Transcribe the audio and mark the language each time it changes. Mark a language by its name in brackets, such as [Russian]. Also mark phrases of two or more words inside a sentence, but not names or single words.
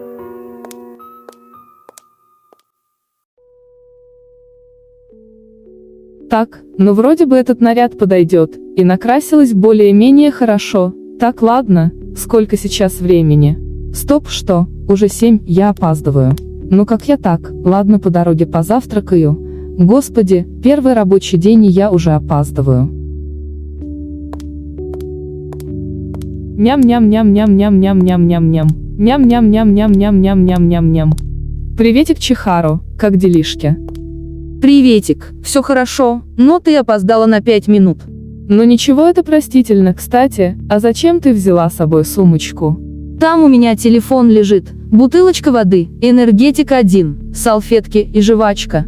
[Russian] Так, ну вроде бы этот наряд подойдет, и накрасилась более-менее хорошо. Так, ладно, сколько сейчас времени? Стоп, что, уже 7, я опаздываю. Ну как я так, ладно, по дороге позавтракаю. Господи, первый рабочий день и я уже опаздываю. Ням-ням-ням-ням-ням-ням-ням-ням-ням. Ням-ням-ням-ням-ням-ням-ням-ням. Приветик, Чихару, как делишки? Приветик, все хорошо, но ты опоздала на 5 минут. Ну ничего, это простительно. Кстати, а зачем ты взяла с собой сумочку? Там у меня телефон лежит, бутылочка воды, энергетик 1, салфетки и жвачка.